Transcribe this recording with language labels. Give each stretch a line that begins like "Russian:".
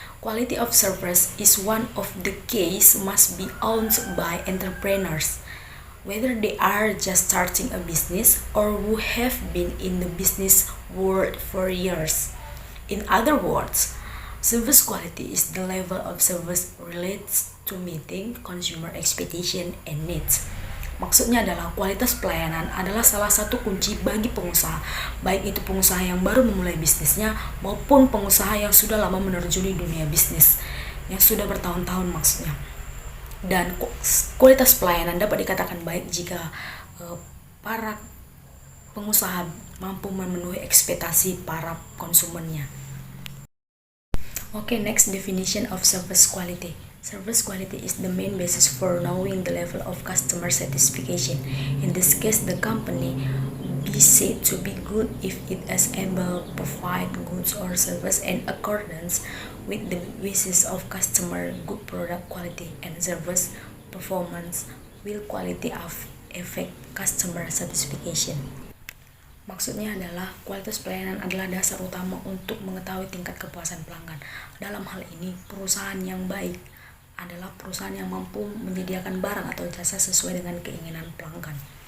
English: Quality of service is one of the keys must be owned by entrepreneurs, whether they are just starting a business or who have been in the business world for years. In other words, service quality is the level of service relates to meeting consumer expectation and needs.
Indonesian: Maksudnya adalah kualitas pelayanan adalah salah satu kunci bagi pengusaha, baik itu pengusaha yang baru memulai bisnisnya maupun pengusaha yang sudah lama menerjuni dunia bisnis, yang sudah bertahun-tahun maksudnya. Dan kualitas pelayanan dapat dikatakan baik jika para pengusaha mampu memenuhi ekspektasi para konsumennya.
English: Okay, next definition of service quality. Service quality is the main basis for knowing the level of customer satisfaction. In this case, the company be said to be good if it is able to provide goods or service in accordance with the wishes of customer. Good product quality and service performance will quality of affect customer satisfaction.
Indonesian: Maksudnya adalah kualitas pelayanan adalah dasar utama untuk mengetahui tingkat kepuasan pelanggan. Dalam hal ini, perusahaan yang baik adalah perusahaan yang mampu menyediakan barang atau jasa sesuai dengan keinginan pelanggan.